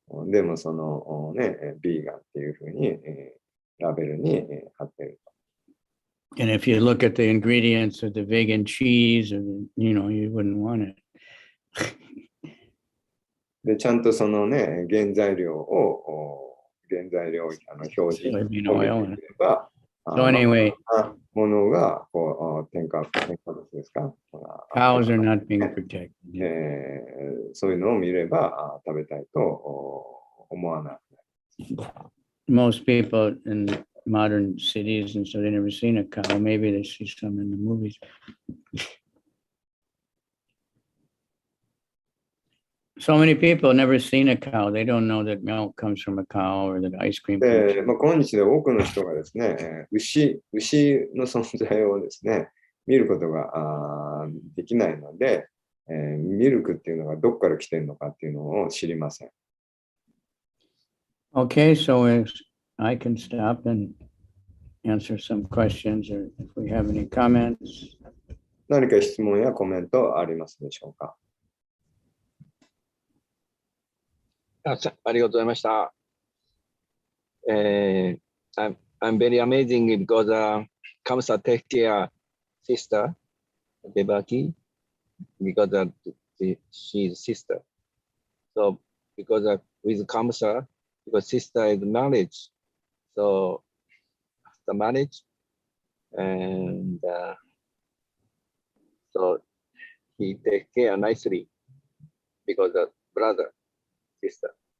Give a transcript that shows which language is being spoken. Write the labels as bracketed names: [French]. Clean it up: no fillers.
[Japanese] でもそのビーガンっていうふうにラベルに貼ってる。 [English] And if you look at the ingredients of the vegan cheese, you wouldn't want it. [Japanese] で、ちゃんとその原材料表示を見れば、 [English] So anyway, [Japanese] ものが添加物ですか [English] cows are not being protected. [Japanese] そういうのを見れば食べたいと思わない。 [English] Most people in modern cities, and so they never seen a cow. Maybe they see some in the movies. So many people have never seen a cow. They don't know that milk comes from a cow or that ice cream comes [Japanese] で、 [English] from [Japanese] 今日で多くの人がですね、牛の存在をですね、見ることができないので、ミルクっていうのがどこから来てるのかっていうのを知りません。 [English] Okay, so if I can stop and answer some questions, or if we have any comments. [Japanese] 何か質問やコメントありますでしょうか。ありがとうございました。 [English] I'm very amazing because Kamsa take care sister Devaki because she's sister. So because with Kamsa, because sister is marriage, so after marriage and so he take care nicely because of brother. Sister.